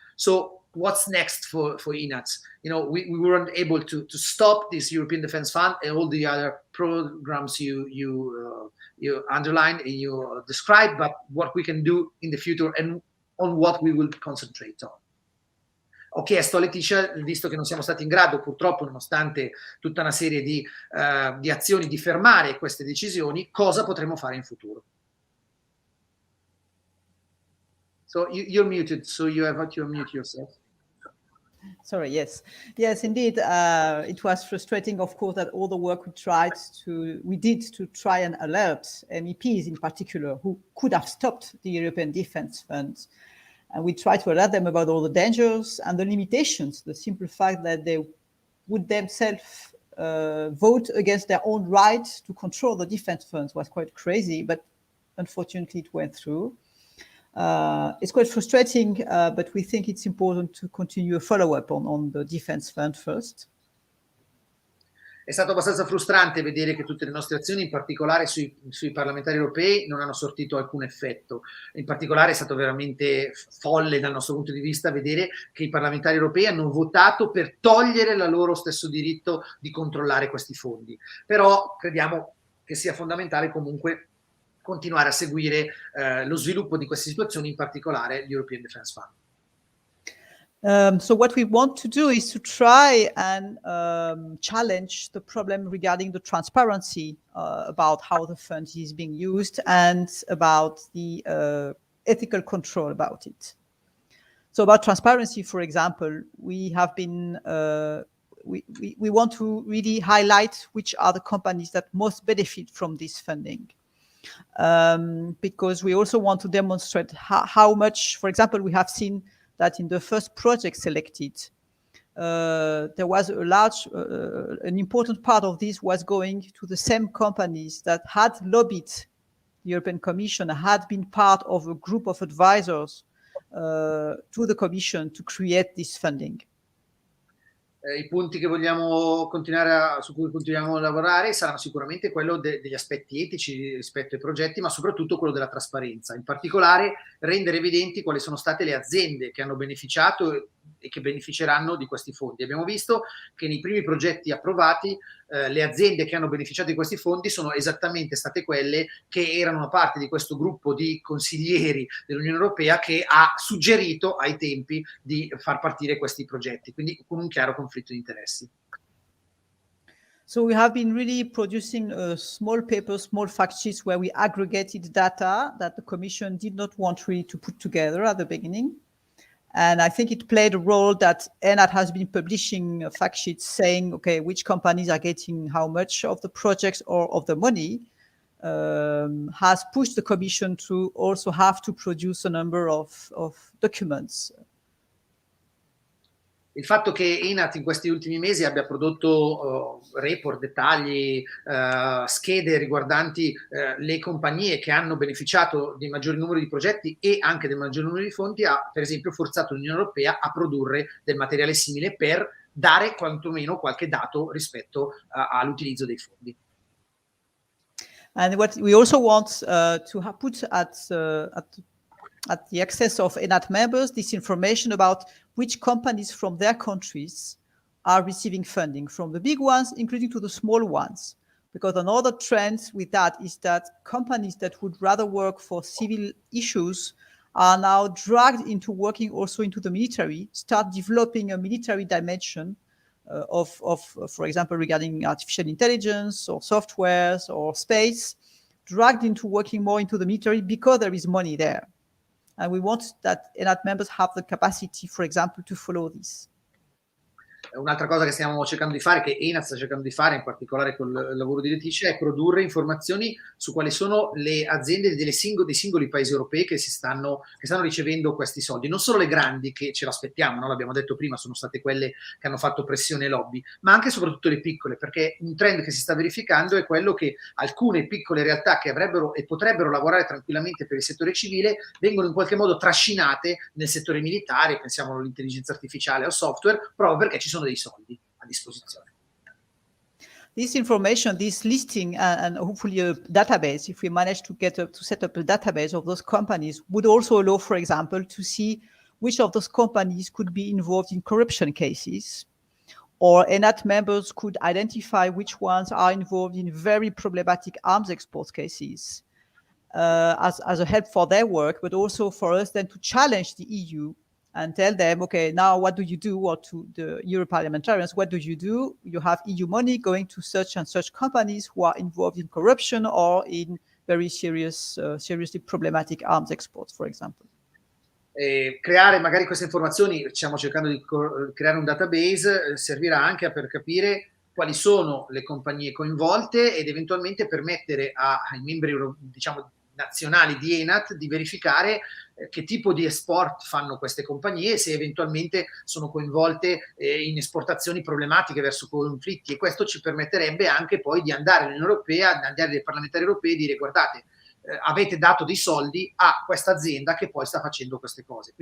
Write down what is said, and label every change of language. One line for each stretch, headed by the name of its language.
English: So what's next for ENAAT? We weren't able to stop this European Defence Fund and all the other programs you underlined and you described, but what we can do in the future and on what we will concentrate on.
Italian: Ho chiesto a Laëtitia, visto che non siamo stati in grado, purtroppo, nonostante tutta una serie di azioni, di fermare queste decisioni, cosa potremo fare in futuro.
English: So you're muted, so you have to unmute yourself. Sorry, yes, indeed. It was frustrating, of course, that all the work we did to try and alert MEPs in particular who could have stopped the European Defence Fund. And we try to alert them about all the dangers and the limitations, the simple fact that they would themselves vote against their own right to control the defense funds was quite crazy, but unfortunately it went through. It's quite frustrating, but we think it's important to continue a follow-up on the defense fund first.
Italian: È stato abbastanza frustrante vedere che tutte le nostre azioni, in particolare sui parlamentari europei, non hanno sortito alcun effetto. In particolare è stato veramente folle dal nostro punto di vista vedere che i parlamentari europei hanno votato per togliere la loro stesso diritto di controllare questi fondi. Però crediamo che sia fondamentale comunque continuare a seguire lo sviluppo di queste situazioni, in particolare l'European Defence Fund.
English: So what we want to do is to try and challenge the problem regarding the transparency about how the fund is being used and about the ethical control about it. So about transparency, for example, we have been, we want to really highlight which are the companies that most benefit from this funding. Because we also want to demonstrate how much, for example, we have seen that in the first project selected, there was a large, an important part of this was going to the same companies that had lobbied the European Commission, had been part of a group of advisors to the Commission to create this funding.
Italian: I punti che vogliamo su cui continuiamo a lavorare saranno sicuramente quello degli aspetti etici rispetto ai progetti, ma soprattutto quello della trasparenza. In particolare rendere evidenti quali sono state le aziende che hanno beneficiato e che beneficeranno di questi fondi. Abbiamo visto che nei primi progetti approvati le aziende che hanno beneficiato di questi fondi sono esattamente state quelle che erano parte di questo gruppo di consiglieri dell'Unione Europea che ha suggerito ai tempi di far partire questi progetti, quindi con un chiaro conflitto di interessi.
English: So we have been really producing a small paper, small fact sheets where we aggregated data that the Commission did not want really to put together at the beginning. And I think it played a role that ENAAT has been publishing fact sheets saying, okay, which companies are getting how much of the projects or of the money, has pushed the Commission to also have to produce a number of documents.
Italian: Il fatto che ENAAT in questi ultimi mesi abbia prodotto report, dettagli, schede riguardanti le compagnie che hanno beneficiato di maggiori numeri di progetti e anche del maggior numero di fondi ha per esempio forzato l'Unione Europea a produrre del materiale simile per dare quantomeno qualche dato rispetto all'utilizzo dei fondi.
English: And what we also want to put at the access of ENAAT members this information about which companies from their countries are receiving funding, from the big ones including to the small ones. Because another trend with that is that companies that would rather work for civil issues are now dragged into working also into the military, start developing a military dimension of, for example, regarding artificial intelligence or softwares or space, dragged into working more into the military because there is money there. And we want that ENAAT members have the capacity, for example, to follow this.
Italian: Un'altra cosa che stiamo cercando di fare, che ENAAT sta cercando di fare, in particolare con il lavoro di Laëtitia, è produrre informazioni su quali sono le aziende dei singoli paesi europei che stanno ricevendo questi soldi. Non solo le grandi, che ce l'aspettiamo, no? L'abbiamo detto prima, sono state quelle che hanno fatto pressione e lobby, ma anche e soprattutto le piccole, perché un trend che si sta verificando è quello che alcune piccole realtà che avrebbero e potrebbero lavorare tranquillamente per il settore civile vengono in qualche modo trascinate nel settore militare, pensiamo all'intelligenza artificiale, al software, proprio perché ci sono dei soldi a disposizione.
English: This information, this listing, and hopefully a database, if we manage to set up a database of those companies, would also allow, for example, to see which of those companies could be involved in corruption cases, or ENAAT members could identify which ones are involved in very problematic arms export cases as a help for their work, but also for us then to challenge the EU and tell them, okay, now what do you do? Or to the Euro parliamentarians, what do? You have EU money going to such and such companies who are involved in corruption or in very seriously problematic arms exports, for example.
Italian: Creare magari queste informazioni, stiamo cercando di creare un database, servirà anche per capire quali sono le compagnie coinvolte ed eventualmente permettere ai membri, diciamo, nazionali di ENAAT di verificare che tipo di export fanno queste compagnie, se eventualmente sono coinvolte in esportazioni problematiche verso conflitti, e questo ci permetterebbe anche poi di andare all'Unione Europea, andare ai parlamentari europei e dire: guardate, avete dato dei soldi a questa azienda che poi sta facendo queste cose.